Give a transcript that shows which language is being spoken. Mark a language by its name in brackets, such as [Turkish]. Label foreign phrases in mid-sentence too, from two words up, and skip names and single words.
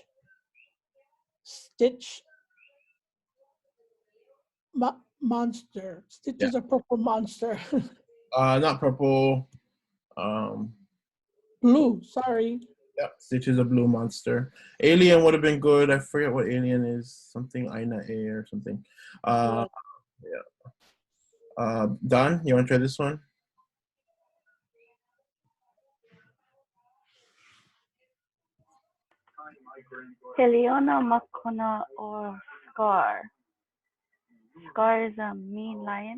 [English] Stitch monster. Stitch is a purple monster. Not purple. Blue, sorry. Yeah, Stitch is a blue monster. Alien would have been good. I forget what alien is. Something ʻAʻA or something. Yeah. Don, you want to try this one? [Hawaiian] Heliona Makona or Scar. [English] Scar is a mean lion.